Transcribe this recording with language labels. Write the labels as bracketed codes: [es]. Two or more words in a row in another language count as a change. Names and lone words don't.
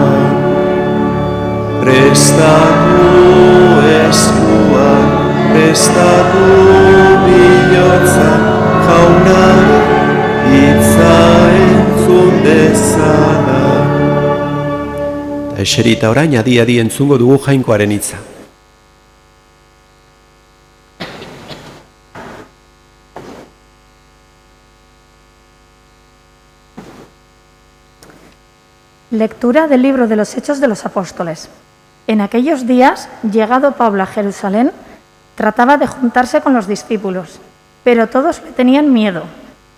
[eu] Prestatu eskuak, prestatu bihotza, jaunaren hitza entzun dezana. Eta eserita orain adi entzungo dugu jainkoaren hitza. [es] Lectura del libro de los Hechos de los Apóstoles. En aquellos días, llegado Pablo a Jerusalén, trataba de juntarse con los discípulos, pero todos le tenían miedo.